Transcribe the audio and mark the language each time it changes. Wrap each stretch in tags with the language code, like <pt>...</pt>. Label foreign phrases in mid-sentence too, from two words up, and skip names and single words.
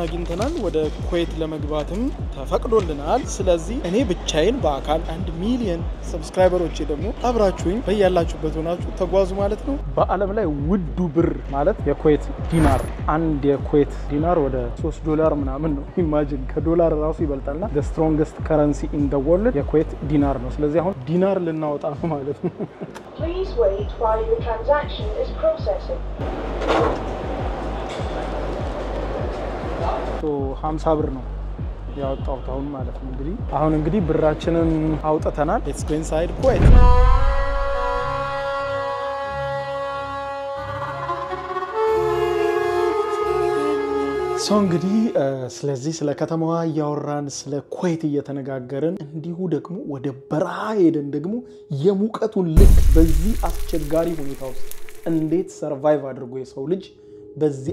<am>አግኝተናል ወደ ኩዌት ለመግባትም ተፈቅዶልናል ስለዚህ እኔ ብቻዬን በአካል 1 ሚሊዮን ሰብስክራይበሮች ደግሞ አብራችሁኝ በያላችሁበት ሆናችሁ ተጓዙ ማለት ነው በአለም ላይ ውዱ ብር ማለት የኩዌት ዲናር አንድ የኩዌት ዲናር ወደ $3 ምናምን ነው ኢማጂን ከዶላር ራሱ ይበልጣልና</am> <en>the strongest currency in the world</en> <am>የኩዌት ዲናር ነው ስለዚህ አሁን ዲናር ልናወጣ ነው ማለት ነው</am> <en>Please wait while your transaction is processing.</en> <am>So 50 ብር ነው ያወጣው ታውን ማለት ነው እንግዲህ አሁን እንግዲህ ብራችንን አውጥተናል</am> <en>let's go inside Kuwait</en> <am>ሶ እንግዲህ ስለዚህ ስለ ከተማዋ ያወራን ስለ ኩዌት እየተነጋገርን እንዲሁ ደግሞ ወደ በረሃ ሄደን ደግሞ የሙቀቱን ልክ በዚህ አስቸጋሪ ሁኔታ ውስጥ እንዴት ሰርቫይቭ አድርጎ የሰው ልጅ በዚህ</am>